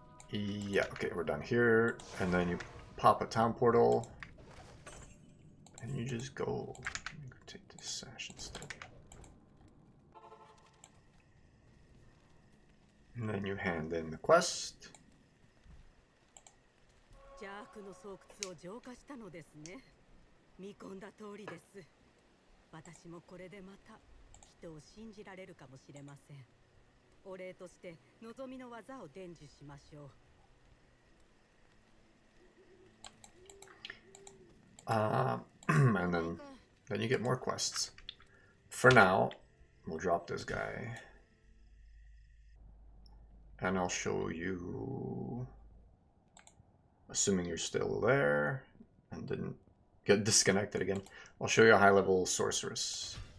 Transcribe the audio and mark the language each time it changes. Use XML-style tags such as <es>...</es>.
<en>Yeah, okay, we're done here. And then you pop a town portal. And you just go. Take this sash instead. And then you hand in the quest.</en> <ja>邪悪の巣窟を浄化したのですね。見込んだ通りです。私もこれでまた人を信じられるかもしれません。お礼として望みの技を伝授しましょう。</ja> <en>And then you get more quests. For now, we'll drop this guy. And I'll show you, assuming you're still there and didn't get disconnected again, I'll show you a high-level sorceress.</en>